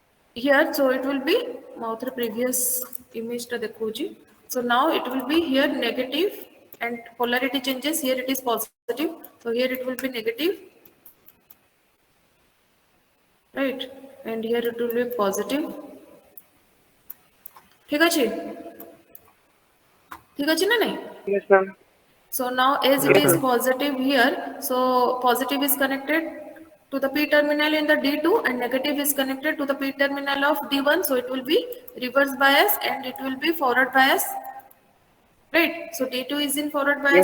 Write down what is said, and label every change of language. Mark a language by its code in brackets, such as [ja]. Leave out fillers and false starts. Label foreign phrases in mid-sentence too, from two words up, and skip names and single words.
[en] here, so it will be mouth previous image [or] ଟା ଦେଖୁଛି. [en] So now it will be here negative and polarity changes. Here it is positive. So here it will be negative, right? And here it will be positive. [or] ठीक ଅଛି ठीक ଅଛି ନା ନାଇଁ? [en] Yes, ma'am. So now as it Yes, is ma'am. positive here, so positive is connected to the P terminal in the D2 and negative is connected to the P terminal of D1. So it will be reverse bias and it will be forward bias, right? So D2 is in forward bias